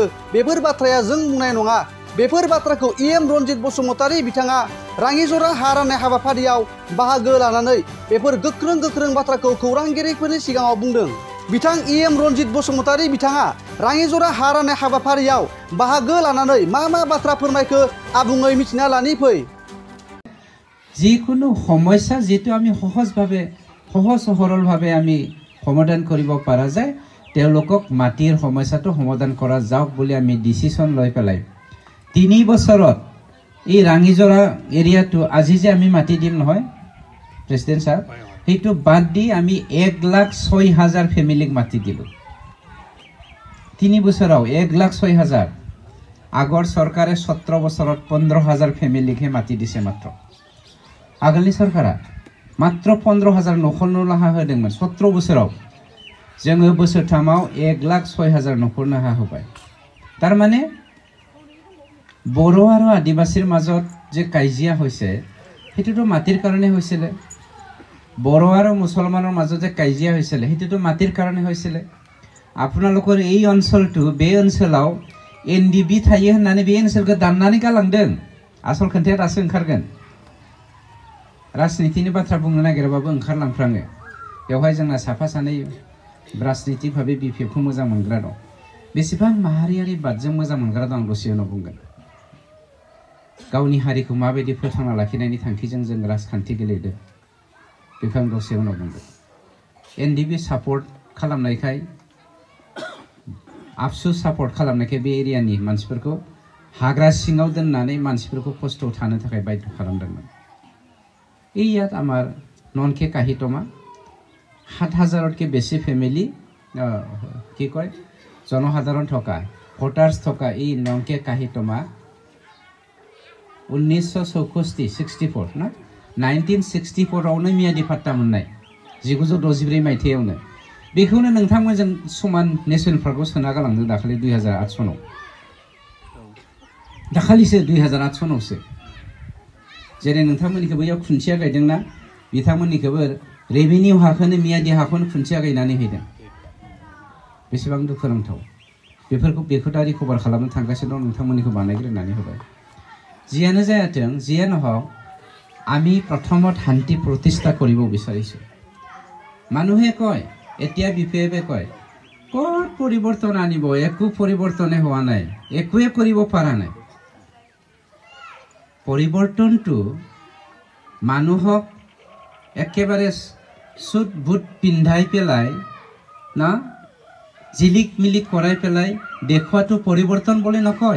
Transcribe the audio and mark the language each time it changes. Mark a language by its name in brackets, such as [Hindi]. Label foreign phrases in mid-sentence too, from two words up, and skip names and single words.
[Bodo] बेफोर बाथ्राया जों बुंनाय नङा। बेफोर बाथ्राखौ EM रन्जित बसुमतारी बिथाङा राङिजरा हा राननाय हाबाफारियाव बाहागो लानानै बेफोर गोख्रों बाथ्राखौ खौरांगिरिफोरनि सिगाङाव बुंदों। बिथां EM रन्जित बसुमतारी बिथाङा राङिजरा हा राननाय हाबाफारियाव बाहागो लानानै मा बाथ्रा फोरमायखो आबुङै मिथिना लानि फै। [Assamese] যিকোনো সমস্যা যেটো আমি সহজ সৰলভাৱে আমি সমাধান কৰিব পৰা যায়, তেওঁলোকক মাটিৰ সমস্যাটো সমাধান কৰা যাওক বুলি আমি ডিসিশন লৈ পেলাই 3 বছৰত এই ৰাঙিজৰা এৰিয়াটো আজি যে আমি মাটি দিম নহয় প্ৰেসিডেন্ট সাহেব, সেইটো বাদ দি আমি 1,06,000 ফ্যামিলিক মাটি দিলো। [Bodo] 3 বছৰাও 1,06,000। [Assamese] আগৰ চৰকাৰে 17 বছৰত 15,000 ফ্যামিলিকহে মাটি দিছে মাত্ৰ। [Bodo] आगोलनि सरकारा मात्र 15,000 नखरनो हा होदोंमोन 17 बोसोराव। जोङो बोसोरथामाव 1,06,000 नखरनो हा होबाय। [Assamese] तारमाने बर' आरो आदिबासीर মাজত जे काजिया হৈছে হেতুটো মাটিৰ কাৰণে হৈছিল। बर' আৰু মুছলমানৰ মাজত যে কাজিয়া হৈছিল হেতুটো মাটিৰ কাৰণে হৈছিল। আপোনালোকৰ এই অঞ্চলটো [Bodo] বে অঞ্চলাव NDB थायो होननानै बे ओनसोलखौ दाननानै गालांदों। आसल खोन्थाया दासो ओंखारगोन। राजनीतिनि बाथ्रा बुंनो नागिरबाबो ओंखारलांफ्राङो। बेवहाय जोंना साफा सानै राजनीतिक भाबे BPFखौ मोजां मोनग्रा दं। बेसेबां माहारियारि बादजों मोजां मोनग्रा दं दसे उनाव बुंगोन। गावनि हारिखौ माबायदि फोथांना लाखिनायनि थांखिजों जों राजखान्थि गेलेदों बेखौ आं दसे उनाव बुंगोन। NDB सापर्ट खालामनायखाय, आबसु सापर्ट खालामनायखाय बे एरियानि मानसिफोरखौ हाग्रा सिङाव दोननानै मानसिफोरखौ खस्थ'आव थानो थाखाय बायद' खालामदोंमोन। [Assamese] ইয়াত আমাৰ ননকে কাহিতমা 7,000তকৈ বেছি ফ্যামিলি কি কয় জনসাধাৰণ থকা ভোটাৰ্স থকা এই ননকে কাহিতমা 1964 না [Bodo] 1964आवनो मियादि फाट्टा मोननाय 1964 मायथाइयावनो बेखौनो नोंथांमोनजों समान नेशनेल पार्कआव सोना गालांदों दाखालि 2008 सनाव। दाखालिसो 2008 सनावसो जेरै नोंथांमोननिखौबो याव खुन्थिया गायदोंना, बिथांमोननिखौबो रेभिनिउ हाखौनो मियादि हाखौनो खुन्थिया गायनानै होदों। बेसेबां दुखुनांथाव। बेखौ दा रिकभार खालामनो थांगासिनो दं, नोंथांमोननिखौ बानायग्रोनानै होबाय। जियानो जायाथों, जियानो हक, [Assamese] আমি প্ৰথমত শান্তি প্ৰতিষ্ঠা কৰিব বিচাৰিছো। মানুহে কয়, এতিয়া BPFে কয় ক'ত পৰিৱৰ্তন আনিব, একো পৰিৱৰ্তনে হোৱা নাই, একোৱে কৰিব পৰা নাই। পৰিৱৰ্তনটো মানুহক একেবাৰে সুট বুট পিন্ধাই পেলাই না জিলিক মিলিক কৰাই পেলাই দেখুৱাটো পৰিৱৰ্তন বুলি নকয়।